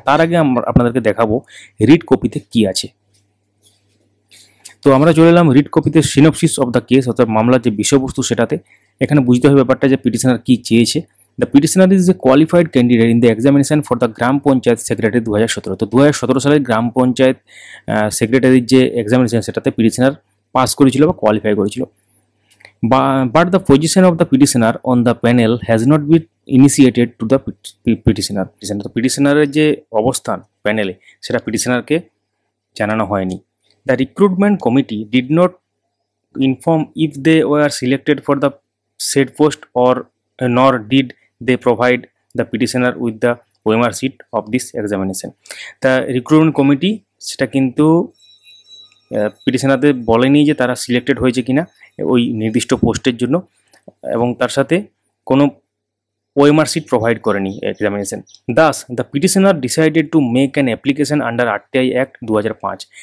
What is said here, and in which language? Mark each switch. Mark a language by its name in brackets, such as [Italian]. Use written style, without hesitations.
[Bangla] তার আগে আমরা আপনাদেরকে দেখাবো রিড কপিতে কি আছে। তো আমরা চলে এলাম রিড কপিতে [English] synopsis of the case, [Bangla] অর্থাৎ মামলার যে বিষয়বস্তু সেটাতে। এখানে বুঝতে হবে ব্যাপারটা যে পিটিশনার কি চেয়েছে। [English] The petitioner is a qualified candidate in the examination for the gram panchayat secretary 2017। [Bangla] তো 2017 সালে গ্রাম পঞ্চায়েত সেক্রেটারির যে এক্সামিনেশন সেটাতে পিটিশনার পাস করেছিল বা কোয়ালিফাই করেছিল। [English] But the position of the petitioner on the panel has not been initiated to the petitioner. [Bangla] তো পিটিশনারের যে অবস্থান প্যানেলে সেটা পিটিশনারকে জানানো হয়নি। [English] The recruitment committee did not inform if they were selected for the said post or nor did they provide the petitioner with the OMR sheet of this examination. The recruitment committee [Bangla] সেটা কিন্তু পিটিশনারদের বলেনি যে তারা selected হয়েছে কিনা ওই নির্দিষ্ট পোস্টের জন্য, এবং তার সাথে কোনো ওএমআর সিট প্রোভাইড করেনি examination. [English] Thus the petitioner decided to make an application under RTI act 2005।